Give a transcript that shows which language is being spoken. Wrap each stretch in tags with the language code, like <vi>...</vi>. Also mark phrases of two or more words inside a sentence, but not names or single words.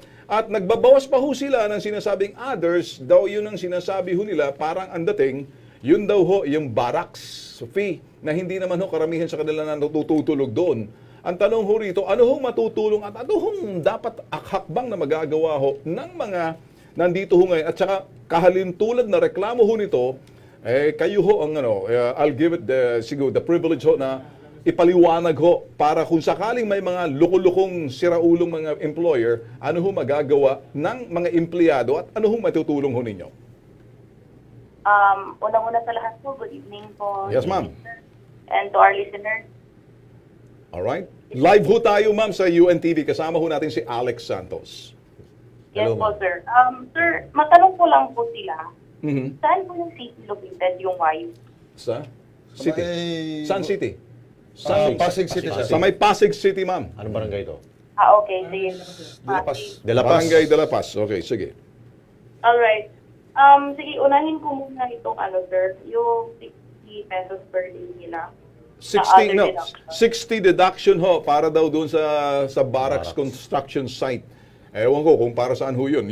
<tl>At nagbabawas pa ho sila ng sinasabing others, daw yun ang sinasabi ho nila, parang ang dating, yun daw ho yung</tl> <en>barracks fee,</en> <tl>na hindi naman ho karamihan sa kanila na natutulog doon. Ang tanong ho rito, ano hong matutulong at ano hong dapat hakbang na magagawa ho ng mga nandito ho ngayon? At saka kahalintulad na reklamo ho nito, kayo ho ang</tl> <en>I'll give it</en> <tl>siguro</tl> <en>the privilege</en> <tl>ho na ipaliwanag ho para kung sakaling may mga lukulukong siraulong mga employer, ano ho magagawa ng mga empleyado at ano ho matutulong ho ninyo? Unang-una sa lahat po,</tl> <en>good evening</en> <tl>po.</tl> <en>Yes, ma'am. And to our listeners. Alright.</en> <tl>Live ho tayo, ma'am, sa UNTV. Kasama ho natin si Alex Santos.</tl> <en>Yes Hello,</en> <tl>po, sir. Sir, matanong ko lang po sila. Mhm. Saan po yung city located yung Wayo? Sa city? may- Saan city? Pasig City, sir. Sa may Pasig City, ma'am. Anong barangay ito? Okay. Sige. De La Paz. De La Paz. Barangay de La Paz. Okay, sige.</tl> <en>Alright.</en> <tl>Sige, unahin ko muna itong sir, yung 60 pesos per day nila. 60,</tl> <en>other</en> <tl>no,</tl> <en>deduction.</en> <tl>60 deduction ho para daw doon sa</tl> <en>barracks construction site.</en> <tl>Ewan ko kung para saan ho yun.</tl>